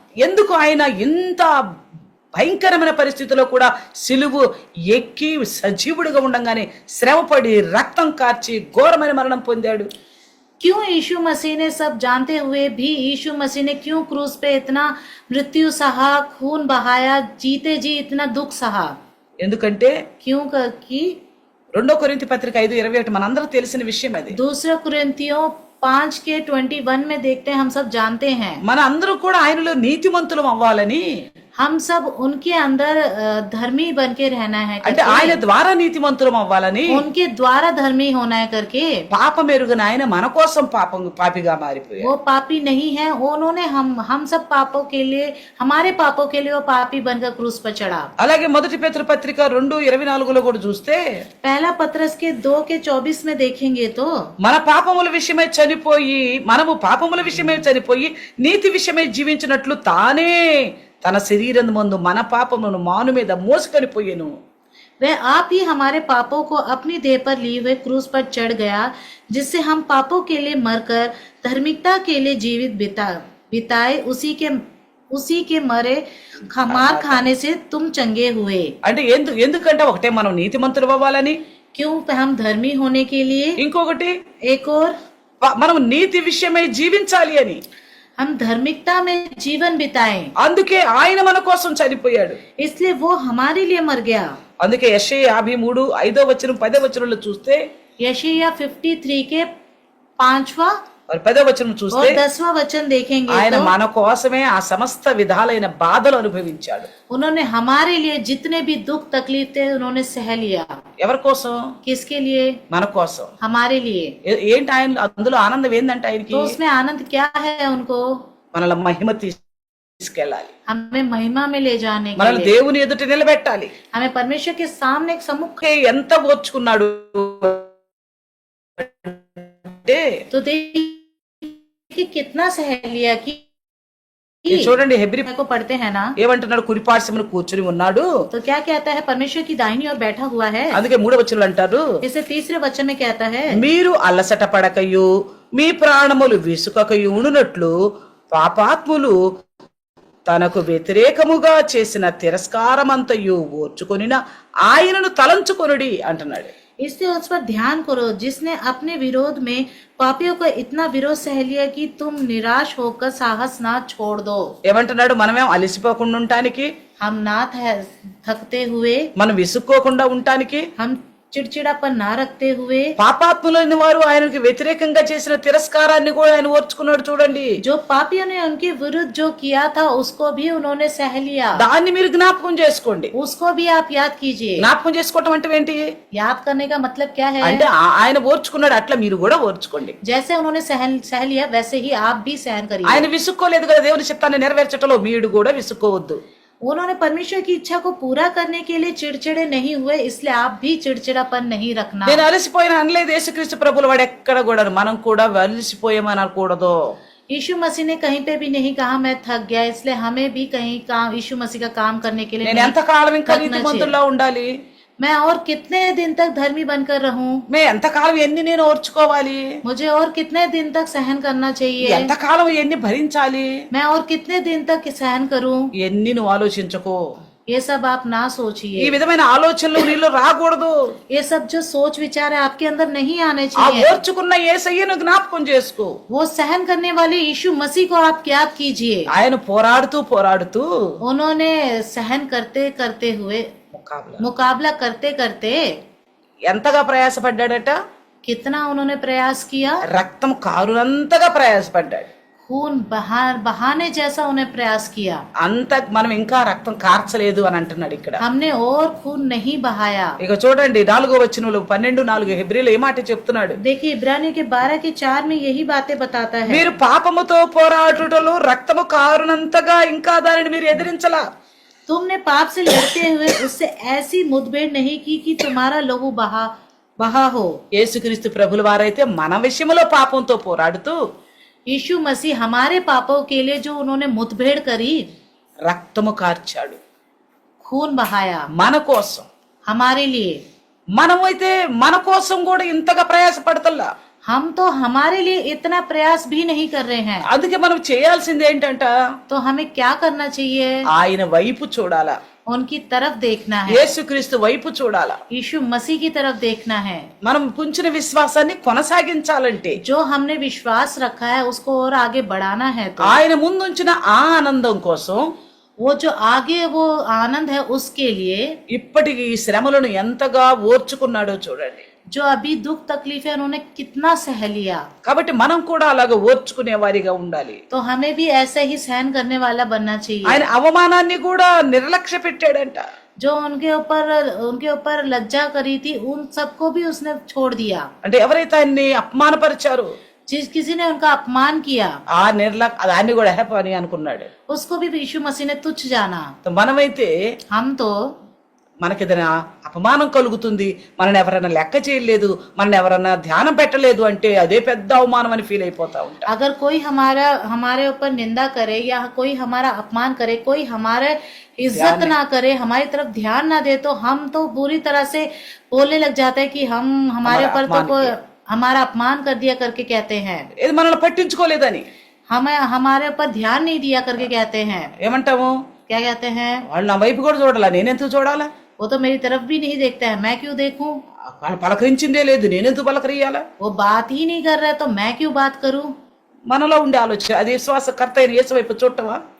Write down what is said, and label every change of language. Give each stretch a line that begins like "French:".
Telugu: ఎందుకు ఆయన ఇంత భయంకరమైన పరిస్థితిలో కూడా సిలువు ఎక్కి సజీవుడిగా ఉండంగానే శ్రమపడి రక్తం కార్చి ఘోరమైన మరణం పొందాడు?
Hindi: क्यों यीशु मसीह ने सब जानते हुए भी यीशु मसीह ने क्यों क्रूस पे इतना मृत्यु सहा, खून बहाया, जीते जी इतना दुख सहा?
Telugu: ఎందుకంటే
Hindi: क्यों कि
Telugu: 2 కొరింథీ పత్రిక 5:21 మనందరూ తెలిసిన విషయం అది.
Hindi: दूसरा कुरिन्थियों 5:21 में देखते हैं, हम सब जानते हैं,
Telugu: మన అందరూ కూడా ఆయనలో నీతిమంతులం అవ్వాలని,
Hindi: हम सब उनके अंदर धर्मी बन के रहना है
Telugu: అంటే
Hindi: करके,
Telugu: ఆయన ద్వారా నీతిమంతులం అవ్వాలని
Hindi: उनके द्वारा धर्मी होना है करके।
Telugu: పాపం ఎరుగన ఆయన మన కోసం పాపిగా మారిపోయాడు.
Hindi: वो पापी नहीं है, उन्होंने हम सब पापों के लिए, हमारे पापों के लिए वो पापी बनकर क्रूस पर चढ़ा।
Telugu: అలాగే మొదటి పేతురు పత్రిక 2:24లో కూడా చూస్తే
Hindi: पहला पत्रस के 2:24 में देखेंगे तो
Telugu: మన పాపముల విషయమై చనిపోయి, మనము పాపముల విషయమై చనిపోయి నీతి విషయమై జీవించినట్లు తానే తన శరీరం మందు మన పాపములను మాను మీద మోసుకొని పోయెను.
Hindi: वह आप ही हमारे पापों को अपनी देह पर लिए हुए क्रूस पर चढ़ गया, जिससे हम पापों के लिए मरकर धार्मिकता के लिए जीवित बिताए, उसी के मरे मार खाने से तुम चंगे हुए।
Telugu: అంటే ఎందుకంటే ఒకటే మనం నీతిమంతులు అవ్వాలని,
Hindi: क्यों? हम धर्मी होने के लिए,
Telugu: ఇంకొకటి
Hindi: एक और
Telugu: మనం నీతి విషయమై జీవించాలి అని.
Hindi: हम धार्मिकता में जीवन बिताएं,
Telugu: అందుకే ఆయన మన కోసం చనిపోయాడు.
Hindi: इसलिए वो हमारे लिए मर गया।
Telugu: అందుకే యెషయా 53:5 10 చూస్తే,
Hindi: यशायाह 53 के 5वां
Telugu: 10 చూస్తే
Hindi: और 10वां वचन देखेंगे
Telugu: ఆయన
Hindi: तो
Telugu: మన కోసమే ఆ సమస్త విధాలైన బాధలు అనుభవించాడు.
Hindi: उन्होंने हमारे लिए जितने भी दुख तकलीफ थे उन्होंने सह लिया।
Telugu: ఎవరి కోసం?
Hindi: किसके लिए?
Telugu: మన కోసం.
Hindi: हमारे लिए।
Telugu: ఏంటి ఆయన అందులో ఆనందం ఏందంటే ఆయనకి
Hindi: तो उसमें आनंद क्या है उनको?
Telugu: మనల్ని మహిమ తీసుకెళ్ళాలి,
Hindi: हमें महिमा में ले जाने के
Telugu: మనల్ని
Hindi: लिए,
Telugu: దేవుని ఎదుట నిలబెట్టాలి.
Hindi: हमें परमेश्वर के सामने एक सम्मुख।
Telugu: ఎంత ఓర్చుకున్నాడు అంటే
Hindi: तो देखिए कितना सह लिया कि
Telugu: ఇది చూడండి, హెబ్రీ
Hindi: को पढ़ते हैं ना,
Telugu: ఏమంటున్నాడు? కుడిపార్శ్వమున కూర్చుని ఉన్నాడు.
Hindi: तो क्या कहता है? परमेश्वर की दाहिनी ओर बैठा हुआ है।
Telugu: అందుకే 3వ వచనంలో అంటారు,
Hindi: इसे तीसरे वचन में कहता है,
Telugu: మీరు అలసట పడకయు మీ ప్రాణములు విసుకకయు ఉండునట్లు పాపాత్ములు తనకు వ్యతిరేకముగా చేసిన తిరస్కారమంతయు ఓర్చుకొనిన ఆయనను తలంచుకొనుడి అంటున్నాడు.
Hindi: इसलिए उस पर ध्यान करो जिसने अपने विरोध में पापियों को इतना विरोध सह लिया कि तुम निराश होकर साहस ना छोड़ दो।
Telugu: ఏమంటున్నాడు? మనమేం అలసిపోకుండా ఉండటానికి,
Hindi: हम ना थकते हुए,
Telugu: మనం విసుక్కోకుండా ఉండటానికి,
Hindi: हम चिड़चिड़ापन ना रखते हुए,
Telugu: పాపాత్ములైన వారు ఆయనకు వ్యతిరేకంగా చేసిన తిరస్కారాన్ని కూడా ఆయన ఓర్చుకున్నాడు. చూడండి,
Hindi: जो पापियों ने उनके विरुद्ध जो किया था उसको भी उन्होंने सह लिया।
Telugu: దాన్ని మీరు జ్ఞాపకం చేసుకోండి.
Hindi: उसको भी आप याद कीजिए।
Telugu: జ్ఞాపకం చేసుకోవటం అంటే ఏంటి?
Hindi: याद करने का मतलब क्या है?
Telugu: అంటే ఆయన ఓర్చుకున్నాడు, అట్లా మీరు కూడా ఓర్చుకోండి.
Hindi: जैसे उन्होंने सह लिया वैसे ही आप भी सहन करिए।
Telugu: ఆయన విసుక్కోలేదు కదా దేవుని చిత్తాన్ని నెరవేర్చటంలో, మీరు కూడా విసుక్కోవద్దు.
Hindi: उन्होंने परमेश्वर की इच्छा को पूरा करने के लिए चिड़चिड़े नहीं हुए, इसलिए आप भी चिड़चिड़ापन नहीं रखना।
Telugu: నేను అలసిపోయిన అనలేదు యేసుక్రీస్తు ప్రభుల వాడు ఎక్కడ కూడా. మనం కూడా అలసిపోయామని అనకూడదు.
Hindi: यीशु मसीह ने कहीं पे भी नहीं कहा मैं थक गया, इसलिए हमें भी कहीं काम यीशु मसीह का काम करने के लिए
Telugu: నేను
Hindi: नहीं
Telugu: ఎంతకాలం ఇంకా
Hindi: थकना
Telugu: నీతిమంతుల్లా
Hindi: चाहिए।
Telugu: ఉండాలి?
Hindi: मैं और कितने दिन तक धर्मी बनकर रहूं?
Telugu: ఎంతకాలం ఎన్ని నేను ఓర్చుకోవాలి?
Hindi: मुझे और कितने दिन तक सहन करना चाहिए?
Telugu: ఎంతకాలం ఎన్ని భరించాలి?
Hindi: मैं और कितने दिन तक सहन करूं?
Telugu: ఎన్ని నువ్వు ఆలోచించకో.
Hindi: ये सब आप ना
Telugu: ఈ
Hindi: सोचिए।
Telugu: విధమైన ఆలోచనలు నీలో రాకూడదు.
Hindi: ये सब जो सोच विचार है आपके अंदर नहीं आने
Telugu: ఆ
Hindi: चाहिए।
Telugu: ఓర్చుకున్న యేసయ్యను జ్ఞాపకం చేసుకో.
Hindi: वो सहन करने वाले यीशु मसीह को आप याद कीजिए।
Telugu: ఆయన పోరాడుతూ
Hindi: उन्होंने सहन करते करते हुए, मुकाबला करते करते
Telugu: ఎంతగా ప్రయాసపడ్డాడట?
Hindi: कितना उन्होंने प्रयास किया?
Telugu: రక్తం కారునంతగా ప్రయాసపడ్డాడు.
Hindi: खून बहाने जैसा उन्हें प्रयास किया।
Telugu: అంత మనం ఇంకా రక్తం కార్చలేదు అని అంటున్నాడు ఇక్కడ.
Hindi: हमने और खून नहीं बहाया।
Telugu: ఇక చూడండి 4వ వచనంలో 12:4 హెబ్రీలో ఏ మాట చెప్తున్నాడు.
Hindi: देखिए इब्रानियों के 12:4 में यही बातें बताता है।
Telugu: మీరు పాపముతో పోరాడుటలో రక్తము కారునంతగా ఇంకా దానిని మీరు ఎదిరించలా.
Hindi: तुमने पाप से लड़ते हुए उससे ऐसी मुठभेड़ नहीं की कि तुम्हारा लहू बहा हो।
Telugu: యేసుక్రీస్తు ప్రభుల వారైతే మన విషయంలో పాపంతో పోరాడుతూ
Hindi: यीशु मसीह हमारे पापों के लिए जो उन्होंने मुठभेड़ करी,
Telugu: రక్తము కార్చాడు
Hindi: खून बहाया
Telugu: మన కోసం.
Hindi: हमारे लिए।
Telugu: మనమైతే మన కోసం కూడా ఇంతగా ప్రయాసపడతల్లా.
Hindi: हम तो हमारे लिए इतना प्रयास भी नहीं कर रहे हैं।
Telugu: అందుకే మనం చేయాల్సింది ఏంటంట,
Hindi: तो हमें क्या करना चाहिए?
Telugu: ఆయన వైపు చూడాలా,
Hindi: उनकी तरफ देखना है,
Telugu: యేసుక్రీస్తు వైపు చూడాలా.
Hindi: यीशु मसीह की तरफ देखना है।
Telugu: మనం పుంచిన విశ్వాసాన్ని కొనసాగించాలంటే
Hindi: जो हमने विश्वास रखा है उसको और आगे बढ़ाना है। तो
Telugu: ఆయన ముందుంచిన ఆ ఆనందం కోసం
Hindi: वो जो आगे वो आनंद है उसके लिए
Telugu: ఇప్పటికి ఈ శ్రమలను ఎంతగా ఓర్చుకున్నాడో చూడండి.
Hindi: जो अभी दुख तकलीफ है उन्होंने कितना सह लिया।
Telugu: కాబట్టి మనం కూడా అలాగ ఓర్చుకునే వారిగా ఉండాలి.
Hindi: तो हमें भी ऐसे ही सहन करने वाला बनना चाहिए।
Telugu: ఆయన అవమానాన్ని కూడా నిర్లక్ష్య పెట్టాడంట.
Hindi: जो उनके ऊपर लज्जा करी थी उन सबको भी उसने छोड़ दिया।
Telugu: అంటే ఎవరైతే ఆయన్ని అపమానపరిచారో
Hindi: किसी ने उनका अपमान किया
Telugu: ఆ దాన్ని కూడా పని అనుకున్నాడు.
Hindi: उसको भी यीशु मसीह ने तुच्छ जाना।
Telugu: మనమైతే
Hindi: हम तो
Telugu: మనకేదైనా అపమానం కలుగుతుంది, మనని ఎవరైనా లెక్క చేయలేదు, మనని ఎవరైనా ధ్యానం పెట్టలేదు అంటే అదే పెద్ద అవమానం అని ఫీల్ అయిపోతా ఉంటాం.
Hindi: अगर कोई हमारे ऊपर निंदा करे या कोई हमारा अपमान करे, कोई हमारे इज्जत ना करे, हमारी तरफ ध्यान ना दे, तो हम तो पूरी तरह से बोलने लग जाते हैं कि हम हमारे ऊपर तो हमारा अपमान कर दिया करके कहते हैं।
Telugu: ఇది మనల్ని పట్టించుకోలేదని
Hindi: हमारे ऊपर ध्यान नहीं दिया करके कहते हैं।
Telugu: ఏమంటాము?
Hindi: क्या कहते हैं?
Telugu: వాళ్ళు నా వైపు కూడా చూడాలా, నేనెందుకు చూడాలా?
Hindi: वो तो मेरी तरफ भी नहीं देखता है, मैं क्यों देखूं?
Telugu: వాళ్ళు పలకరించిందే లేదు, నేనెందుకు పలకరియాలా?
Hindi: वो बात ही नहीं कर रहा है तो मैं क्यों बात करूं?
Telugu: మనలో ఉండే ఆలోచన అది విశ్వాసకర్త అయిన యేసు వైపు చూడటమా?